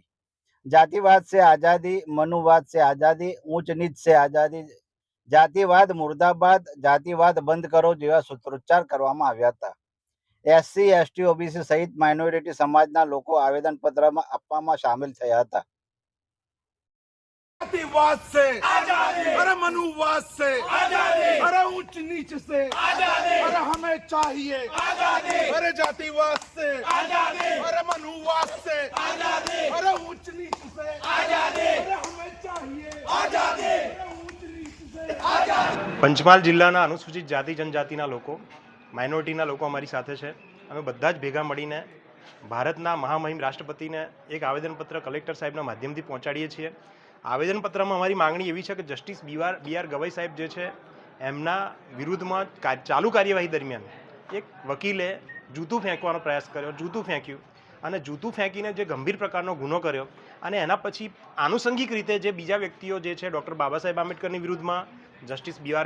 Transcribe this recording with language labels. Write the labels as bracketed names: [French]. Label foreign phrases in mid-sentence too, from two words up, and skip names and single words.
[Hindi] जातिवाद से आज़ादी, मनुवाद से आज़ादी, ऊँच नीच से आज़ादी, जातिवाद मुर्दाबाद, जातिवाद बंद करो [Gujarati] જેવા સૂત્રોચ્ચાર કરવામાં આવ્યા હતા. એસસી, એસટી, ઓબીસી સહિત માઇનોરિટી સમાજના લોકો આવેદનપત્રમાં આપવામાં સામેલ થયા હતા. [Hindi] जातिवाद से आजादी, अरे मनुवाद से आजादी, अरे ऊंच नीच से आजादी, अरे हमें चाहिए आजादी, अरे जातिवाद से आजादी, अरे मनुवाद से आजादी, अरे ऊंच नीच से आजादी, अरे हमें चाहिए आजादी, अरे ऊंच नीच से आजादी। [Gujarati] પંચમહાલ જિલ્લાના અનુસૂચિત જાતિ જનજાતિના લોકો, માઇનોરિટીના લોકો અમારી સાથે છે. અમે બધા જ ભેગા મળીને ભારતના મહામહિમ રાષ્ટ્રપતિને એક આવેદનપત્ર કલેક્ટર સાહેબના માધ્યમથી પહોંચાડીએ છીએ. આવેદનપત્રમાં અમારી માંગણી એવી છે કે જસ્ટિસ બી.આર. ગવઈ સાહેબ જે છે એમના વિરુદ્ધમાં ચાલુ કાર્યવાહી દરમિયાન એક વકીલે જૂતું ફેંકવાનો પ્રયાસ કર્યો, જૂતું ફેંક્યું અને જૂતું ફેંકીને જે ગંભીર પ્રકારનો ગુનો કર્યો અને એના પછી આનુષંગિક રીતે જે બીજા વ્યક્તિઓ જે છે ડૉક્ટર બાબા સાહેબ આંબેડકરની વિરુદ્ધમાં, જસ્ટિસ બી.આર.